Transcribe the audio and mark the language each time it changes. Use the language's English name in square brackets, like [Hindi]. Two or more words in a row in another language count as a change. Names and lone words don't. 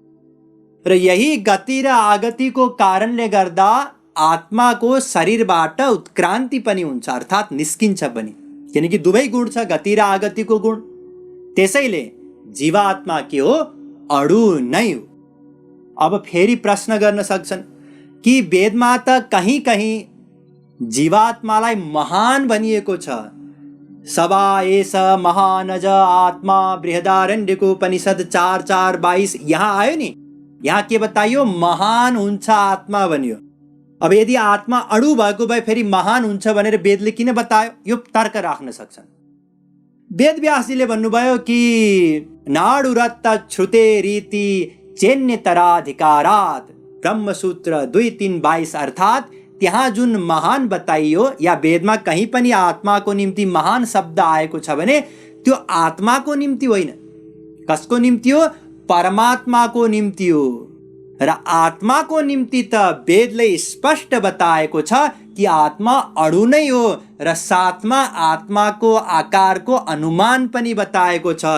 [Nepali] र यही गति र आगतिको कारणले गर्दा आत्माको शरीरबाट उत्क्रान्ति पनि हुन्छ अर्थात् निस्किन्छ पनि, किनकि दुवै गुण छ, गति र आगतिको गुण। त्यसैले जीवात्मा के हो? अणु नै हो। अब फेरि प्रश्न गर्न सक्छन् कि वेदमा त कहीँ कहीँ जीवात्मालाई महान भनिएको छ। [Sanskrit] सवा एष महानज आत्मा [Nepali] बृहदारण्यको उपनिषद 4:4-22 यहाँ आयो नि, यहाँ के बताइयो? महान हुन्छ आत्मा भनियो। अब यदि आत्मा अणु भएको भए फेरि महान हुन्छ भनेर वेदले किन बतायो? यो तर्क राख्न सक्छन्। वेदव्यासजीले भन्नुभयो कि [Sanskrit] नाडुरत्त श्रुते रीति चेन्यतराधिकारात् [Nepali] ब्रह्मसूत्र 2:3-22 अर्थात् त्यहाँ जुन महान बताइयो या वेदमा कहीँ पनि आत्माको निम्ति महान शब्द आएको छ भने त्यो आत्माको निम्ति होइन। कसको निम्ति हो? परमात्माको निम्ति हो। र आत्माको निम्ति त वेदले स्पष्ट बताएको छ कि आत्मा अणु नै हो र साथमा आत्माको आकारको अनुमान पनि बताएको छ।